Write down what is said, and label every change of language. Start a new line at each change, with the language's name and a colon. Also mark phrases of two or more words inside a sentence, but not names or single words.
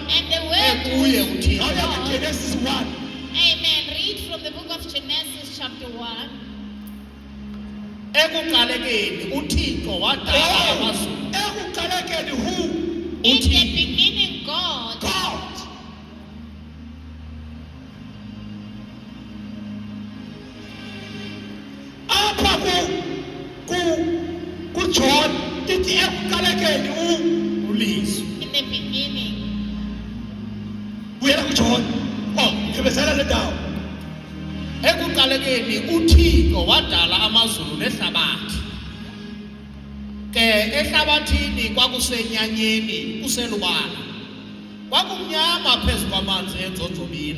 English: And the word
Xhosa: ekuye
English: was
Xhosa: uThixo. Awuyeke Genesis 1.
English: Amen. Read from the book of Genesis chapter 1.
Xhosa: Ekuqalekeni uThixo wadala amazulu. Ekuqalekeni who?
English: In the
Xhosa: uThixo.
English: beginning God. God.
Xhosa: Apha ku John ithi ekuqalekeni Ulizwi.
English: In the beginning.
Xhosa: uyela kuJohn. Oh, ngibezela le ndawo. Ekuqalekeni uThixo wadala amazulu nehlabathi. Ke ehlabathini kwakusenyanyeni kuselubala. Kwakumnyama phezu kwamanzi enzonzobila.